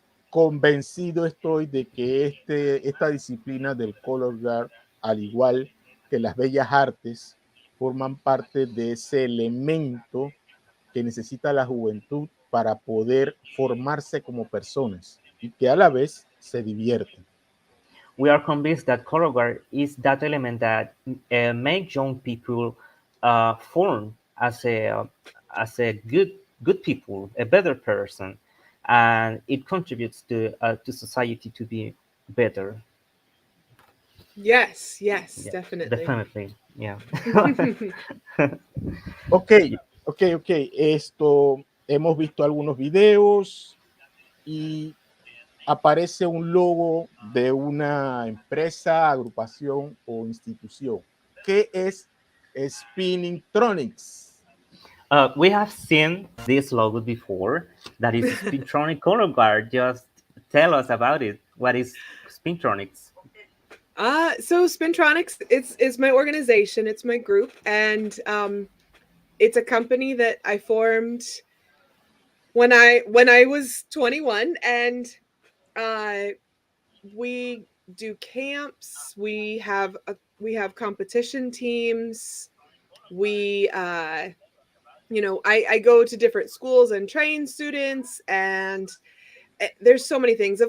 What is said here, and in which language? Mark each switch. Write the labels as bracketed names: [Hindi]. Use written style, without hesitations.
[Spanish] Convencido estoy de que esta disciplina del color guard, al igual que las bellas artes, forman parte de ese elemento que necesita la juventud para poder formarse como personas y que a la vez se divierten. [English] We are convinced that color guard is that element that makes young people form as a good people, a better person, and it contributes to society to be better. Yes, Yeah, definitely. definitely, yeah. Ok. [Spanish] Esto, hemos visto algunos videos y aparece un logo de una empresa, agrupación o institución. ¿Qué es Spintronics? [English] We have seen this logo before. That is Spintronic Color Guard. Just tell us about it. What is Spintronics? So Spintronics, it's my organization, it's my group, and it's a company that I formed when I was 21, and we do camps, we have competition teams, we I go to different schools and train students, and there's so many things.